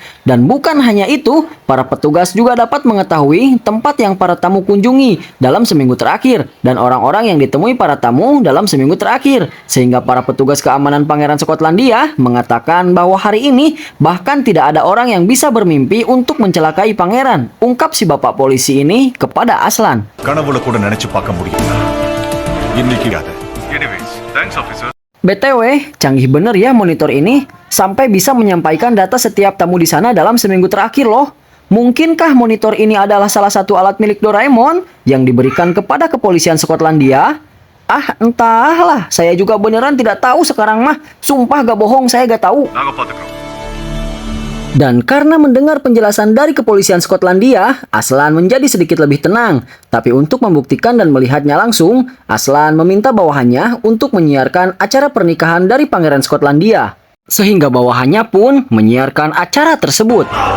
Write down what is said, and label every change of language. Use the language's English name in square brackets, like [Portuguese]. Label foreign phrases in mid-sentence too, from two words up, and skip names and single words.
[Indonesian] Dan bukan hanya itu, para petugas juga dapat mengetahui tempat yang para tamu kunjungi dalam seminggu terakhir dan orang-orang yang ditemui para tamu dalam seminggu terakhir. Sehingga para petugas keamanan Pangeran Skotlandia mengatakan bahwa hari ini bahkan tidak ada orang yang bisa bermimpi untuk mencelakai pangeran. Ungkap si bapak polisi ini kepada Aslan. [Tamil] கனவுல கூட நினைச்சு பார்க்க முடியுமா இன்னைக்கு அது [English] anyways thanks officer. [Indonesian] BTW, canggih bener ya monitor ini, sampai bisa menyampaikan data setiap tamu di sana dalam seminggu terakhir loh. Mungkinkah monitor ini adalah salah satu alat milik Doraemon yang diberikan kepada kepolisian Skotlandia? Ah, entahlah, saya juga beneran tidak tahu sekarang mah. Sumpah gak bohong, saya gak tahu. [Tamil] நாங்க பாத்துக்கிறோம். [Indonesian] Dan karena mendengar penjelasan dari kepolisian Skotlandia, Aslan menjadi sedikit lebih tenang. Tapi untuk membuktikan dan melihatnya langsung, Aslan meminta bawahannya untuk menyiarkan acara pernikahan dari Pangeran Skotlandia. Sehingga bawahannya pun menyiarkan acara tersebut.